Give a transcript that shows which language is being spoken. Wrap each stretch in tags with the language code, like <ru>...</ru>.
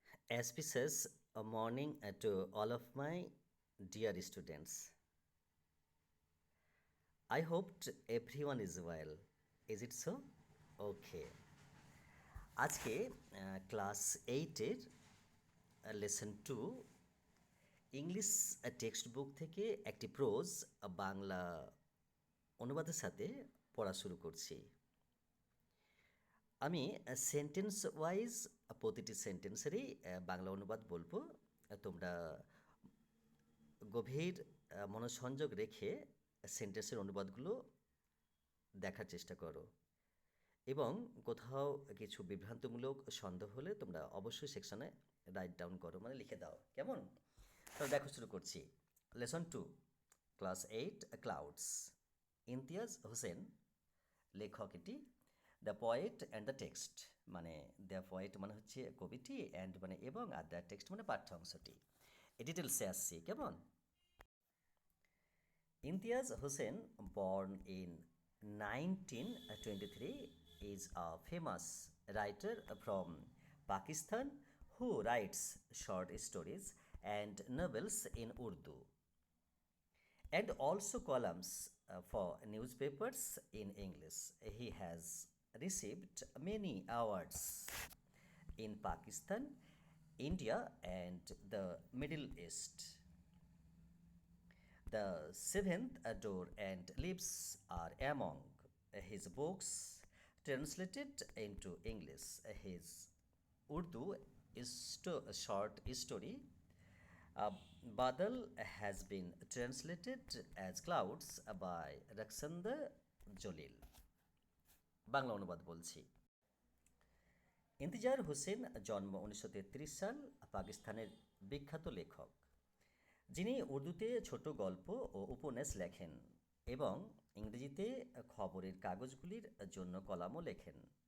<en>Auspicious morning to all of my dear students. I hoped everyone is well. Is it so? Okay.</en> <bn>আজকে class এইটের lesson to English text book থেকে একটি pros Bangla অনুবাদের সাথে পড়া শুরু করছি। আমি সেন্টেন্স ওয়াইজ প্রতিটি সেন্টেন্সেরই বাংলা অনুবাদ বলবো। তোমরা গভীর মনোসংযোগ রেখে সেন্টেন্সের অনুবাদগুলো দেখার চেষ্টা করো এবং কোথাও কিছু বিভ্রান্তমূলক সন্দেহ হলে তোমরা অবশ্যই সেকশনে</bn> <en>right down</en> <bn>করো, মানে লিখে দাও, কেমন? তো দেখো, শুরু করছি। Lesson two, class eight, clouds. Imtiaz Hossain লেখক এটি।</bn> <en>the poet and the text,</en> <bn>মানে দ্য পয়েট মানে হচ্ছে কবিটি, অ্যান্ড মানে এবং, আর দ্য টেক্সট মানে পাঠ্যাংশটি। এই ডিটেলসে আসছি, কেমন?</bn> <en>Imtiaz Hussain, born in 1923, is a famous writer from Pakistan who writes short stories and novels in Urdu and also columns for newspapers in English. He has received many awards in Pakistan, India, and the Middle East. The Seventh Door and Lips are among his books translated into English. His Urdu short story, Badal, has been translated as Clouds by Raksanda Jalil.</en> <bn>Bangla অনুবাদ বলছি। ইন্তিজার হোসেন জন্ম 1933 সাল, পাকিস্তানের বিখ্যাত লেখক, যিনি উর্দুতে ছোট গল্প ও উপন্যাস লেখেন এবং ইংরেজিতে খবরের কাগজগুলির জন্য কলামও লেখেন।</bn>